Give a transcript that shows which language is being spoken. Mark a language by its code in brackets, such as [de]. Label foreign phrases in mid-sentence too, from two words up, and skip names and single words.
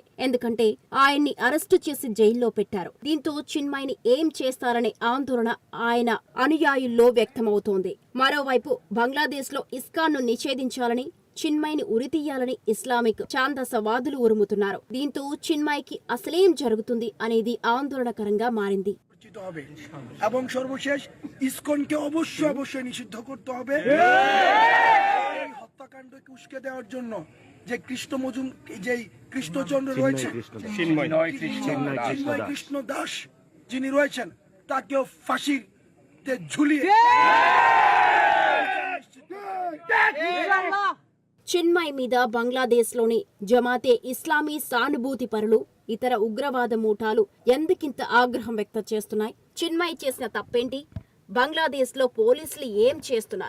[te] ఎందుకంటే ఆయన్ని అరెస్టు చేసి జైల్లో పెట్టారు. దీంతో చిన్మయ్ని ఏం చేస్తారనే ఆందోళన ఆయన అనుయాయుల్లో వ్యక్తమవుతోంది. మరోవైపు బంగ్లాదేశ్లో ఇస్కాన్ను నిషేధించాలని, చిన్మయ్ని ఉరితీయాలని ఇస్లామిక్ ఛాందసవాదులు ఉరుముతున్నారు. దీంతో చిన్మయ్కి అసలేం జరుగుతుంది అనేది ఆందోళనకరంగా మారింది. [bn] এবং সর্বশেষ ইসকনকে অবশ্যই নিষিদ্ধ করতে হবে। এই হত্যাকাণ্ডকে উস্কে দেওয়ার জন্য যে যে কৃষ্ণচন্দ্র রয়েছে, চিন্ময় কৃষ্ণ দাস যিনি রয়েছেন, তাকেও ফাঁসিতে ঝুলিয়ে [te] చిన్మయ్ మీద బంగ్లాదేశ్లోని జమాతే ఇస్లామీ సానుభూతి పరులు, ఇతర ఉగ్రవాద మూఠాలు ఎందుకింత ఆగ్రహం వ్యక్తం చేస్తున్నాయి? చిన్మయ్ చేసిన తప్పేంటి? బంగ్లాదేశ్లో పోలీసులు ఏం చేస్తున్నారు?